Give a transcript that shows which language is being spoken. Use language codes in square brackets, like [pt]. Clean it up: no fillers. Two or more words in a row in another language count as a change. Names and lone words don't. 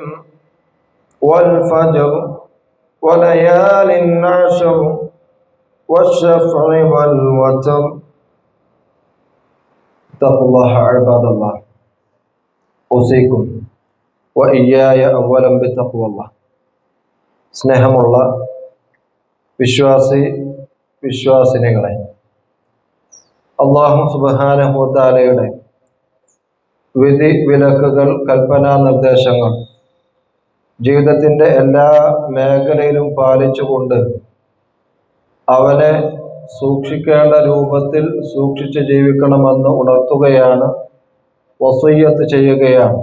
[ar] والفجر وليال عشر والشفع والوتر. اتقوا الله عباد الله، أوصيكم وإياي أولا بتقوى الله. [ml] സ്നേഹമുള്ള വിശ്വാസിനികളെ, [ar] الله سبحانه و [ml] തആലയുടെ വിധി വിലക്കുകൾ, കൽപ്പനാ നിർദ്ദേശങ്ങൾ ജീവിതത്തിൻ്റെ എല്ലാ മേഖലയിലും പാലിച്ചുകൊണ്ട് അവനെ സൂക്ഷിക്കേണ്ട രൂപത്തിൽ സൂക്ഷിച്ച് ജീവിക്കണമെന്ന് ഉണർത്തുകയാണ്, വസിയ്യത്ത് ചെയ്യുകയാണ്.